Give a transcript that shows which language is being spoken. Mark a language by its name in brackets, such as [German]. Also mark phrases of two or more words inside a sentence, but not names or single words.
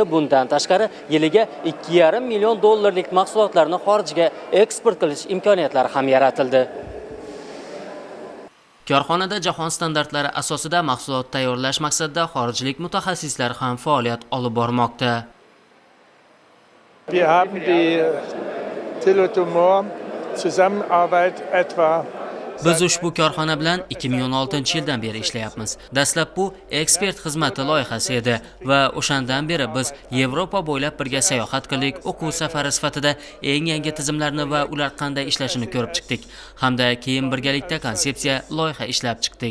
[Uzbek] Bundan tashqari yiliga 2,5 million dollarlik mahsulotlarni xorijga eksport qilish imkoniyatlari ham yaratildi. Korxonada jahon standartlari asosida mahsulot tayyorlash maqsadida xorijlik mutaxassislar ham faoliyat olib bormoqda. [German] Wir haben die Teletomor Zusammenarbeit etwa [Uzbek] Biz ushbu korxona bilan 2016-yildan beri ishlayapmiz. Dastlab bu ekspert xizmati loyihasi edi va o'shandan beri biz Yevropa bo'ylab birga sayohat qildik, o'quv safari sifatida eng yangi tizimlarni va ular qanday ishlashini ko'rib chiqdik. Hamda keyin birgalikda konsepsiya loyiha ishlab chiqdik.